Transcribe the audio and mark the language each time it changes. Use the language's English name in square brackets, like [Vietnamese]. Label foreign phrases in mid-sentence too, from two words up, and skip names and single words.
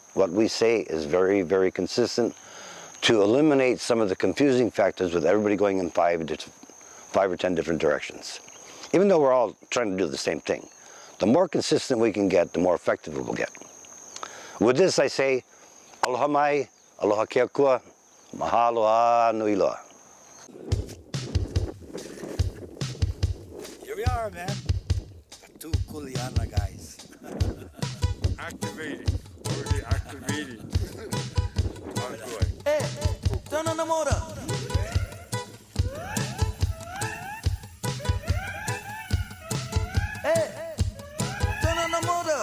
[English] What we say is very, very consistent to eliminate some of the confusing factors with everybody going in 5 or 10 different directions. Even though we're all trying to do the same thing. The more consistent we can get, the more effective we will get. With this I say, [Hawaiian] aloha mai, aloha kea kua, mahalo a nui loa. [English] Here we are, man. Two Kuleana guys. Activating. Already activating. Hey, turn on the motor. Hey, turn on the motor.